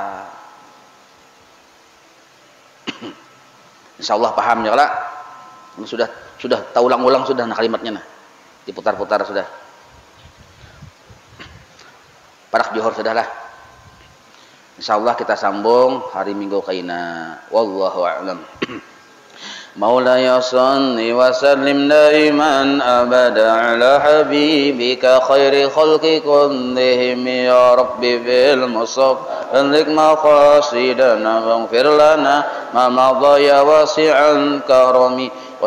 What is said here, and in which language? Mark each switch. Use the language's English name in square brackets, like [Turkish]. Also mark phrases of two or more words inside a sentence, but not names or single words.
[Arabic] إن شاء الله [Banjar] paham ya lah. Sudah tahu ulang-ulang sudah nah kalimatnya nah. Diputar-putar sudah. Parak johor sudah lah. [Arabic] إن شاء الله [Banjar] kita sambung hari Minggu kaina. [Arabic] والله أعلم. مولاي صل وسلم دائما أبدا على حبيبك خير الخلق كلهم يا رب بالمصطفى بلغ مقاصدنا واغفر لنا ما مضى يا واسع الكرم